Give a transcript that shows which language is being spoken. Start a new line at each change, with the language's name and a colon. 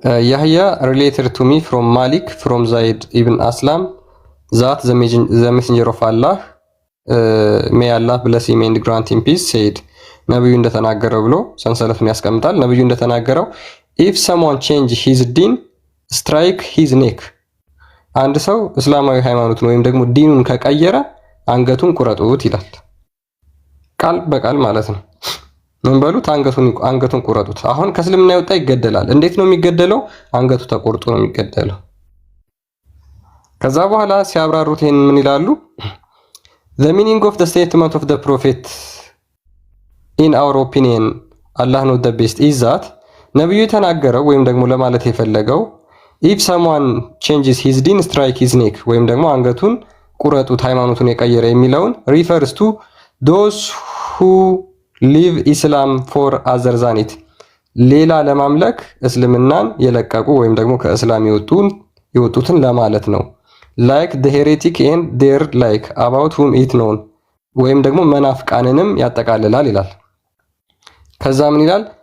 English: ያህያ related to me from Malik from Zaid ibn Aslam that the messenger of Allah may Allah bless him and grant him peace said
Amharic: ነብዩ እንደተናገረው ብሎ ሰንሰለቱን ያስቀምጣል። ነብዩ እንደተናገረው
English: if someone change his deen strike his neck
Amharic: አንድ ሰው እስላማዊ ሃይማኖትን ወይም ደግሞ ዲኑን ከቀየረ አንገቱን ቁረጡት ይላል። ቃል በቃል ማለት ነው። ምን በሉት? አንገቱን ቁረጡት። አሁን ከእስልምና የወጣ ይገደላል። እንዴት ነው የሚገደለው? አንገቱ ተቆርጦ ነው የሚገደለው። ከዛ በኋላ ሲያብራሩት ይሄን ምን ይላሉ?
English: the meaning of the statement of the prophet in our opinion Allah knows the best is that
Amharic: ነብዩ የተናገረው ወይም ደግሞ ለማለት የፈለገው
English: ኢፍ ሰምዋን ቼንጅስ ሂዝ ዲን ስትራይክ ሂዝ ኔክ
Amharic: ወይም ደግሞ አንገቱን ቁረጡት ሃይማኖቱን የቀየረ የሚለውን
English: ሪፈርስ ቱ ዶስ ሁ ሊቭ ኢስላም ፎር አዘር ዛን ኢት
Amharic: ሌላ ለማምለክ እስልምናን የለቀቁ ወይም ደግሞ ከእስላም የወጡትን ለማለት ነው።
English: ላይክ ዘ ሄሬቲክ ኤንድ ዴር ላይክ አባውት ሁም ኢት ኖን
Amharic: ወይም ደግሞ መናፍቃንንም ያጠቃልላል ይላል። ከዛ ምን ይላል?